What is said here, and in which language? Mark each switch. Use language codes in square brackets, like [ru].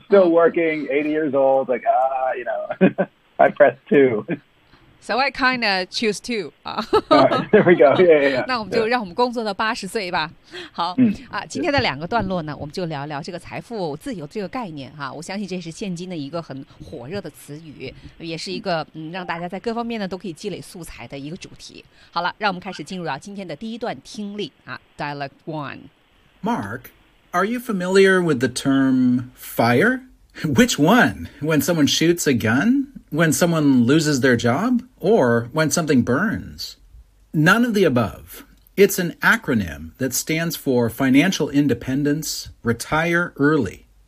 [en] Still working, 80 years old, like, you know, I pressed two. So I kind of choose two. All right, there we go. Yeah, yeah, yeah. [zh] 那我们就让我们工作到80岁吧。好、mm. 啊、今天的两个段落呢，我们就聊聊这个财富自由这个概念哈、啊。我相信这是现今的一个很火热的词语，也是一个让大家在各方面呢都可以积累素材的一个主题。好了，让我们开始进入到今天的第一段听力啊 ,Dialogue One. [en] Mark, are you familiar with the term fire? Which one? When someone shoots a gun? When someone loses their job? Or when something burns? None of the above. It's an acronym that stands for Financial Independence, Retire Early.